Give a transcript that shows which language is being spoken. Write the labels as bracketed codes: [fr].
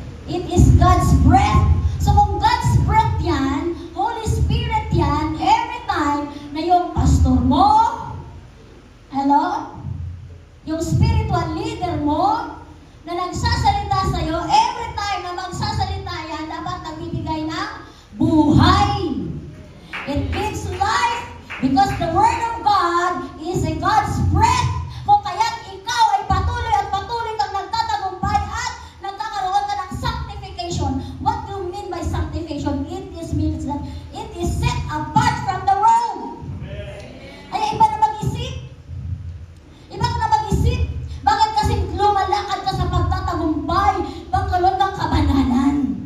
[en] It is God's breath. So [tl] kung God's breath yan, [en] Holy Spirit yan, [tl] every time na yung pastor mo, [en] hello? [tl] Yung spiritual leader mo, na nagsasalita sa'yo, [en] every time [tl] na magsasalita yan, dapat nagbibigay ng buhay. [en] It gives life because the Word of God is a God's breath. [tl] Kung kaya't ikaw ay patuloy at patuloy kang nagtatagumpay at nagkakaroon ka ng sanctification. [en] What do you mean by sanctification? It means that it is set apart from the world. [tl] Ay, iba na mag-isip. Iba ka na mag-isip. Bakit kasi lumalakad ka sa pagtatagumpay, pagkaroon ng kabanalan?